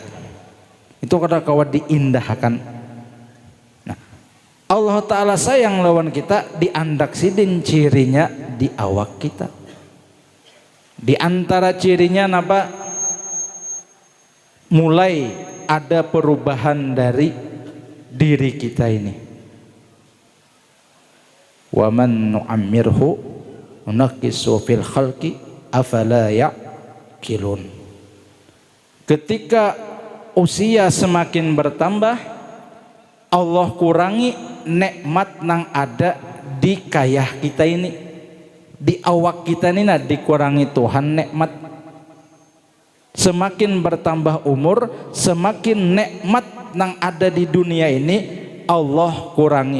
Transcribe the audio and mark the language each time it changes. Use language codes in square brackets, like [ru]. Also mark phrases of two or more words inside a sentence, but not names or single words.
[bjn] Itu kada kawan diindahkan. Nah, Allah Ta'ala sayang lawan kita diandak sidin cirinya di awak kita. Di antara cirinya napa? Mulai ada perubahan dari diri kita ini. [ar] ومن نعمره ننكسه في الخلق أفلا يعقلون. [bjn] Ketika usia semakin bertambah, Allah kurangi nikmat nang ada di kayah kita ini, di awak kita ini, dikurangi Tuhan nikmat. Semakin bertambah umur, semakin nikmat nang ada di dunia ini Allah kurangi.